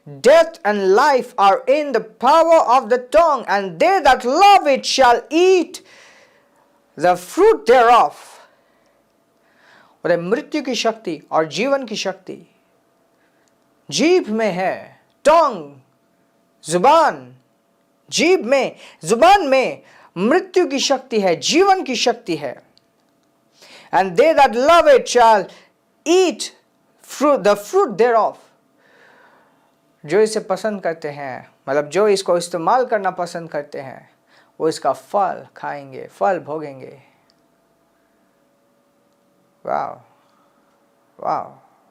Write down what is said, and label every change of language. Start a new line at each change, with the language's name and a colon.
English: Death and life are in the power of the tongue, and they that love it shall eat the fruit thereof.
Hindi: और मृत्यु की शक्ति और जीवन की शक्ति जीभ में है. टंग, जुबान, जीभ में, जुबान में मृत्यु की शक्ति है, जीवन की शक्ति है.
English: And they that love it shall eat the fruit thereof.
Hindi: जो इसे पसंद करते हैं, मतलब जो इसको इस्तेमाल करना पसंद करते हैं, वो इसका फल खाएंगे, फल भोगेंगे. वाह वाह.